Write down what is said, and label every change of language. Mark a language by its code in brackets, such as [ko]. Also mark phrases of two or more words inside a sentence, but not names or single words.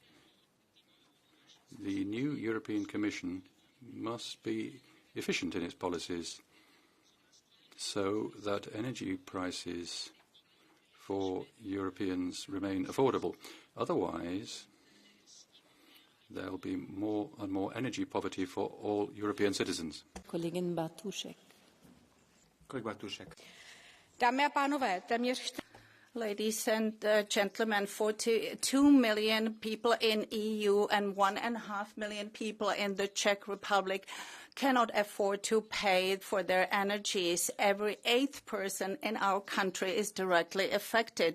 [en] The new European Commission must be efficient in its policies so that energy prices for Europeans remain affordable. Otherwise, there will be more and more energy poverty for all European citizens. [de] Kollegin Bartuszek. [cs] Dámy a pánové, téměř [en] Ladies and gentlemen, 42 million people in EU and 1.5 million people in the Czech Republic cannot afford to pay for their energies. Every 8th person in our country is directly affected.